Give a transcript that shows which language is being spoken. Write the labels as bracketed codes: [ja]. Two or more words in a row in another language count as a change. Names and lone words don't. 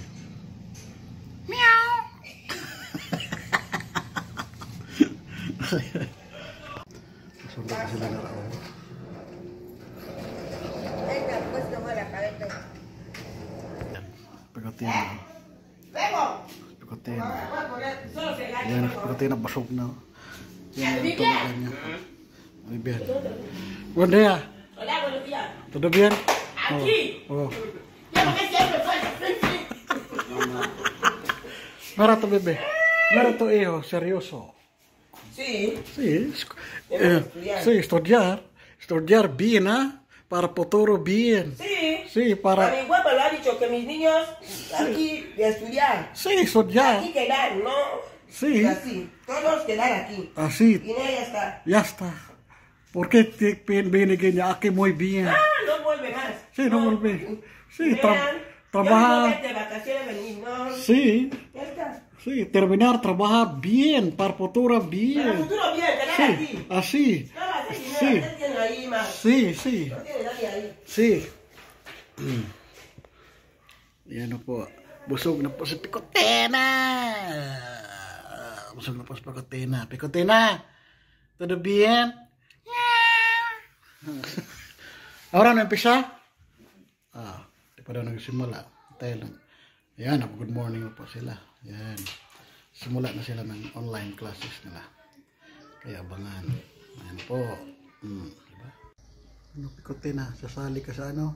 [tl] Meow! Sundan na sila na Rahul. Picotina. Picotina. Yan, Picotina basog na. Yan, tulogan niya. [es] Muy bien. Buen día. Hola, buenos días. ¿Todo bien? Aquí. Oh. Yo que siempre fue frente. Mira tu bebé. Mira tu hijo, serioso. Sí. Sí, sí, estudiar. Estudiar bien, ¿ah? Para futuro bien. Sí. Sí, A para... mi papá lo ha dicho que mis niños aquí de estudiar. Sí, estudiar. Aquí quedar, no. Sí. Así. Todos quedar aquí. Así. Y no, ya está. Ya está. ¿Por qué te [tl] binigyan niya [es] aquí muy bien? Ah, no vuelve más. Sí, no vuelve. Sí, Vean, trabajar. Yo no de vacaciones venir, no. Sí, Ya está. sí, terminar, trabajar bien, para futuro Para el bien. futuro bien, quedar Sí, aquí. así. Nada, sí, Sí. no tiene ahí más. Sí, sí, No tiene nadie ahí. sí. [tl] Yan na po. Busog na po si Picotina. Busog na po si Picotina. Picotina, [es] todo bien? Ahora [tl] na umpisa? Di pa daw nagsimula. Tayo lang. Ayan, good morning na po sila. Ayan. Simula na sila ng online classes nila. Kaya abangan. Ayan po. Diba? Ano, Picotina, sasali ka sa ano?